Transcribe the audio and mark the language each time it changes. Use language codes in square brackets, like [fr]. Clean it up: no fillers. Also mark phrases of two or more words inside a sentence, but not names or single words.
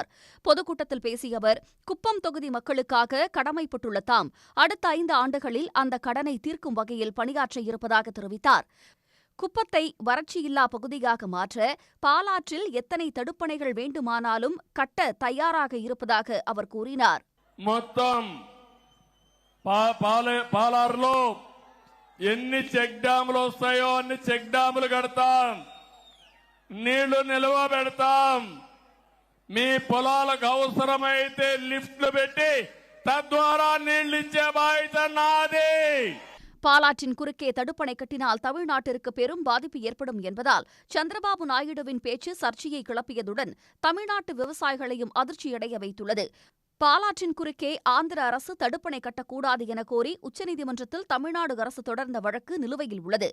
[ta] பொதுக்கூட்டத்தில் பேசிய அவர், குப்பம் தொகுதி மக்களுக்காக கடமைப்பட்டுள்ள தாம் அடுத்த 5 ஆண்டுகளில் அந்த கடனை தீர்க்கும் வகையில் பணியாற்ற இருப்பதாக தெரிவித்தார். குப்பத்தை வறட்சியில்லா பகுதியாக மாற்ற பாலாற்றில் எத்தனை தடுப்பணைகள் வேண்டுமானாலும் கட்ட தயாராக இருப்பதாக அவர் கூறினார். [te] పాలారులో ఎన్ని చెక్ డ్యాములు వస్తాయో అన్ని చెక్ డ్యాములు కడతాం, నీళ్లు నిల్వ పెడతాం. మీ పొలాలకు అవసరమైతే లిఫ్ట్లు పెట్టి తద్వారా నీళ్లు ఇచ్చే బాధ్యత నాది. [ta] பாலாற்றின் குறுக்கே தடுப்பணை கட்டினால் தமிழ்நாட்டிற்கு பெரும் பாதிப்பு ஏற்படும் என்பதால் சந்திரபாபு நாயுடுவின் பேச்சு சர்ச்சையை கிளப்பியதுடன் தமிழ்நாட்டு விவசாயிகளையும் அதிர்ச்சியடைய வைத்துள்ளது. பாலாற்றின் குறுக்கே ஆந்திர அரசு தடுப்பணை கட்டக்கூடாது என கோரி உச்சநீதிமன்றத்தில் தமிழ்நாடு அரசு தொடர்ந்த வழக்கு நிலுவையில் உள்ளது.